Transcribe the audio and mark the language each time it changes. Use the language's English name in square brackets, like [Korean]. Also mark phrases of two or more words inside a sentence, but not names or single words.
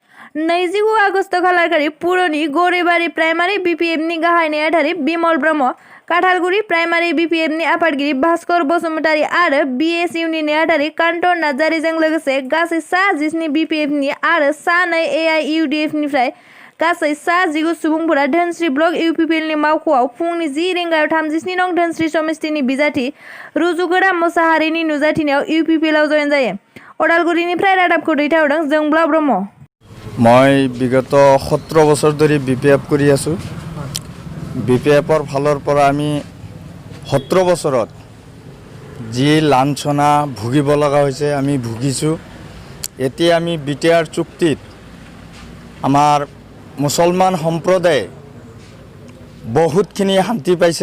[Bodo] 29 आगस्ट खालारखालि पुरनि गौरेबारि प्राइमारि बिपिएफनि गाहाय नेहाथारि बिमल ब्रह्म, काठालगुरि प्राइमारि बिपिएफनि आफादगिरि भास्कर बसुमतारी आरो बिएसइउनि नेहाथारि कान्त नार्जारिजों लोगोसे गासै सा 17 बिपिएफनि आरो सा 2 एआइइउडिएफनिफ्राय गासै सा 19 सुबुंफोरा धोनस्री ब्लक इउपिपिएलनि मावख'आव फुंनि 10 रिंगायाव 37 नं धोनस्री समिस्तिनि बिजाथि रुजुगोरा मोसाहारिनि नुजाथिनायाव इउपिपिएलआव जयेन जायो। अदालगुरिनिफ्राय रादाबखौ दैथायहरदों जोंब्ला ब्रह्म। [Assamese] মই বিগত 17 বছৰ ধৰি বিপিএফ কৰি আছোঁ। বিপিএফৰ ফালৰ পৰা আমি 17 বছৰত যি লাঞ্ছনা ভুগিব লগা হৈছে আমি ভুগিছোঁ। এতিয়া আমি বিটিআৰ চুক্তিত আমাৰ মুছলমান সম্প্ৰদায়ে বহুতখিনি শান্তি পাইছে।